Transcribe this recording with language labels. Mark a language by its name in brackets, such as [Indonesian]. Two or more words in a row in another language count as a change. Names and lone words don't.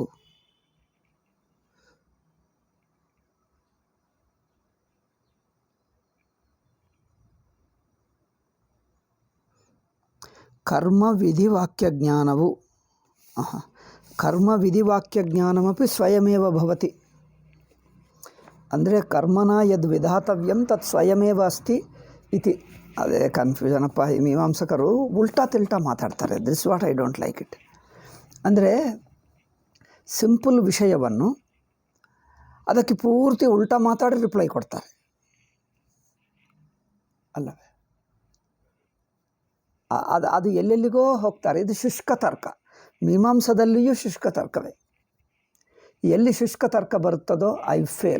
[Sanskrit] ಕರ್ಮವಿಧಿವಾಕ್ಯಜ್ಞಾನವು ಕರ್ಮವಿಧಿವಾಕ್ಯಜ್ಞಾನಮಪಿ ಸ್ವಯಮೇವ ಭವತಿ. ಅಂದರೆ ಕರ್ಮನ ಯದ್ ವಿಧಾತವ್ಯಂ ತತ್ ಸ್ವಯಮೇವ ಅಸ್ತಿ ಇತಿ. [Kannada] ಅದೇ ಕನ್ಫ್ಯೂಷನ್ ಅಪ್ಪ. ಈ ಮೀಮಾಂಸಕರು ಉಲ್ಟಾ ತಿಲ್ಟಾ ಮಾತಾಡ್ತಾರೆ. [English] this what I don't like it. [Kannada] ಅಂದರೆ ಸಿಂಪಲ್ ವಿಷಯವನ್ನು ಅದಕ್ಕೆ ಪೂರ್ತಿ ಉಲ್ಟಾ ಮಾತಾಡಿ ರಿಪ್ಲೈ ಕೊಡ್ತಾರೆ ಅಲ್ಲವೇ. ಅದು ಎಲ್ಲೆಲ್ಲಿಗೋ ಹೋಗ್ತಾರೆ. ಇದು ಶುಷ್ಕ ತರ್ಕ. ಮೀಮಾಂಸದಲ್ಲಿಯೂ ಶುಷ್ಕ ತರ್ಕವೇ. ಎಲ್ಲಿ ಶುಷ್ಕ ತರ್ಕ ಬರುತ್ತದೋ [English] I fail.